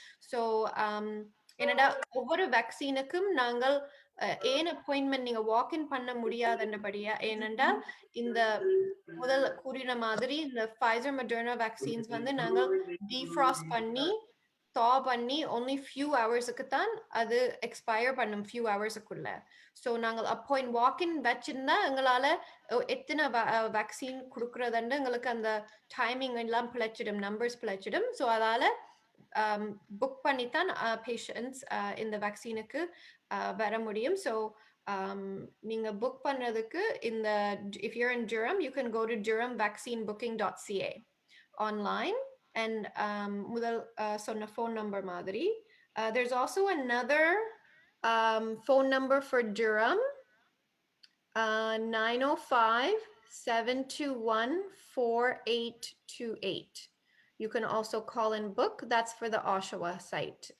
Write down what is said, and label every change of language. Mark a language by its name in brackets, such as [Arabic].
[Tamil] So என்னோட ஒவ்வொரு வேக்சினுக்கும் நாங்கள் ஏன் அப்பாயின்மெண்ட் நீங்க வாக்இன் பண்ண முடியாதுன்றபடியா, ஏனென்றால் இந்த முதல் கூறின மாதிரி இந்த Pfizer Moderna வேக்சின்ஸ் நாங்கள் டீஃப்ராஸ்ட் பண்ணி பண்ணி [English] only few [Tamil] ஹவர்ஸ்க்கு தான் அது எக்ஸ்பயர் பண்ணும், few ஹவர்ஸ்க்குள்ள. ஸோ நாங்கள் வாக்கின் வச்சிருந்தா எங்களால எத்தனை வேக்சின் கொடுக்கறதுன்னு எங்களுக்கு அந்த டைமிங் எல்லாம் பிழைச்சிடும், நம்பர்ஸ் பிழைச்சிடும். ஸோ அதால புக் பண்ணித்தான் பேஷண்ட்ஸ் இந்த வேக்சினுக்கு வர முடியும். ஸோ நீங்க புக் பண்றதுக்கு இந்த [English] if you're in Durham, you can go to durhamvaccinebooking.ca online. [Tamil] And முதல் சொன்ன phone number மாதிரி. [English] There's also another phone number for Durham, 905-721-4828. You can also call and book. That's for the Oshawa site.